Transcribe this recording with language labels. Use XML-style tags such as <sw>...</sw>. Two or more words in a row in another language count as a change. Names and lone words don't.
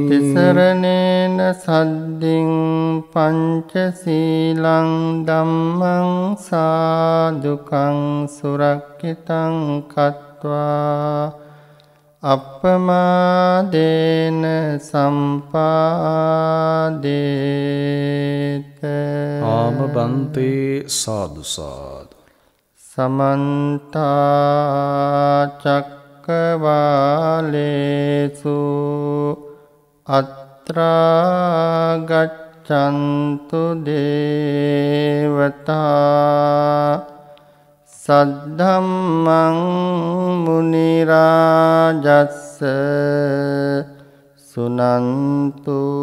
<pi>තිසරණේන සද්දින් පංචශීලං ධම්මං සාදුකං සුරක්ඛිතං කତ୍වා අප්පමාදේන සම්පාදේත ආම බන්තේ සාදු සාදු. සමන්ත චක්කවාලේසු අත්‍රා ගච්ඡන්තු දේවතා සද්ධම්මං මුනි රාජස්ස සුනන්තු</pi>